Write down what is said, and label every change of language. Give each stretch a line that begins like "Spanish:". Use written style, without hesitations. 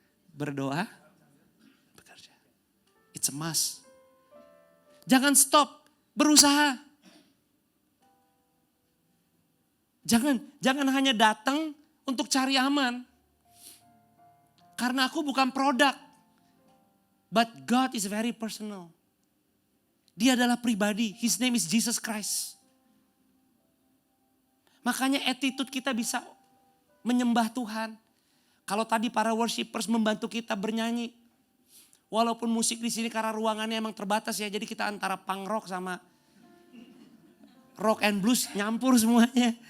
Indonesian: Berdoa, bekerja.
English: It's a must.
Indonesian: Jangan stop, berusaha. Jangan hanya datang untuk cari aman. Karena aku bukan produk.
English: But God is very personal.
Indonesian: Dia adalah pribadi.
English: His name is Jesus Christ.
Indonesian: Makanya attitude kita bisa menyembah Tuhan. Kalau tadi para worshipers membantu kita bernyanyi. Walaupun musik di sini karena ruangannya emang terbatas ya. Jadi kita antara punk rock sama rock and blues nyampur semuanya.